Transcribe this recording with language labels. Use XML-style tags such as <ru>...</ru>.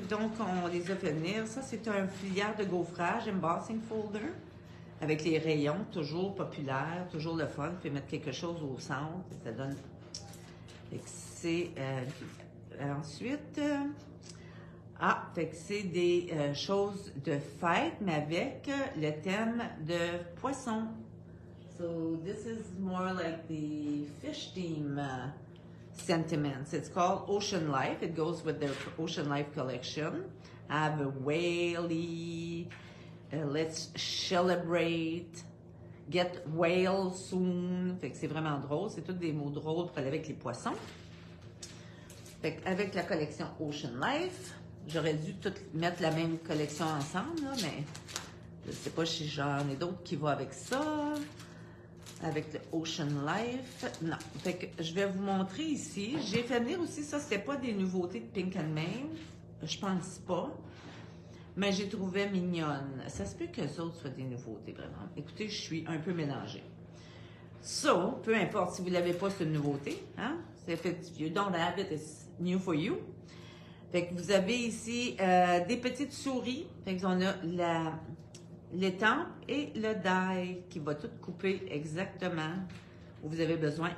<fr>Donc, on les a fait venir. Ça, c'est un filière de gaufrage, embossing folder, avec les rayons, toujours populaire, toujours le fun. Vous pouvez mettre quelque chose au centre. Ça donne... C'est... ensuite... fait que c'est des choses de fête, mais avec le thème de poisson.</fr> <en>So this is more like the fish theme sentiments. It's called Ocean Life. It goes with their Ocean Life collection. Have a whaley, let's celebrate, get whale soon.</en> <fr>Fait que c'est vraiment drôle. C'est tous des mots drôles pour aller avec les poissons. Fait que avec la collection Ocean Life. J'aurais dû toutes mettre la même collection ensemble, là, mais je sais pas si j'en ai d'autres qui vont avec ça. Avec le Ocean Life. Non. Fait que je vais vous montrer ici. J'ai fait venir aussi, ça, c'était pas des nouveautés de Pink and Main. Je pense pas. Mais j'ai trouvé mignonne. Ça se peut que les autres soient des nouveautés, vraiment. Écoutez, je suis un peu mélangée. So, peu importe si vous l'avez pas, c'est une nouveauté. Hein? C'est fait,</fr> <en>you don't have it, it's new for you.</en> <fr>Fait que vous avez ici des petites souris. Fait qu'on a l'étampe et le die qui va tout couper exactement où vous avez besoin.</fr>